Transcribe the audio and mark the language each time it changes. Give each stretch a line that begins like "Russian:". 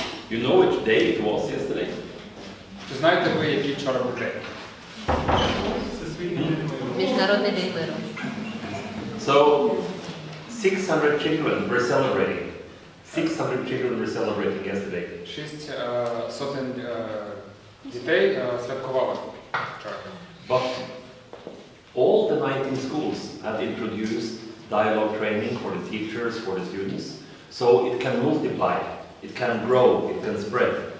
English: You know which day it was yesterday?
Ukrainian: Чи знаєте ви, який вчора був день? Міжнародний день миру.
English: So, 600 children were celebrating. 600 children were celebrating yesterday.
Ukrainian: 600 дітей святкували вчора.
English: But all the 19 schools have introduced dialogue training for the teachers, for the students, so it can multiply, it can grow, it can spread.